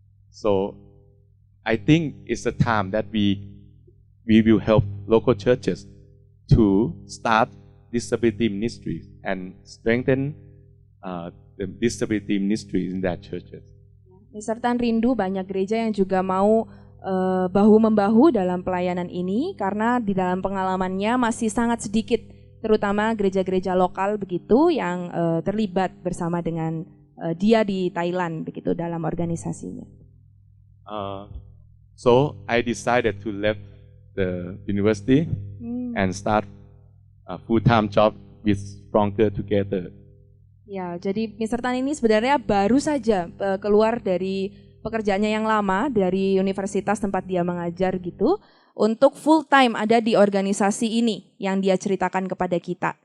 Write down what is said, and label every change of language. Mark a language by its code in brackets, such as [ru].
[en] So I think it's a time that we will help local churches to start disability ministries and strengthen the disability ministries in their churches. [id] Mr. Tan rindu banyak gereja yang juga mau bahu-membahu dalam pelayanan ini karena di dalam pengalamannya masih sangat sedikit, terutama gereja-gereja lokal begitu yang terlibat bersama dengan dia di Thailand begitu dalam organisasinya. [en] So I decided to leave the university and start a full-time job with Stronger Together. [id] Ya, jadi Mr. Tan ini sebenarnya baru saja keluar dari pekerjaannya yang lama dari universitas tempat dia mengajar gitu untuk full time ada di organisasi ini yang dia ceritakan kepada kita.